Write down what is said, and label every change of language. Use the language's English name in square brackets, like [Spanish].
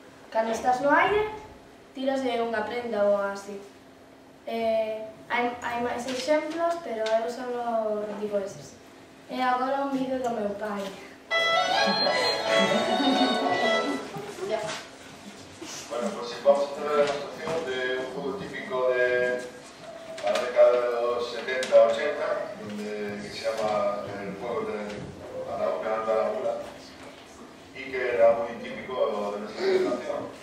[Galician] Cando estás no aire, tiras de unha prenda ou así. Hai máis exemplos, pero eu só digo eses. E agora un vídeo do meu pai. [Spanish] Bueno, pues vamos a hacer la demostración de un juego típico de la década de los 70-80, que se llama el juego de la mula, y que era muy típico de nuestra generación.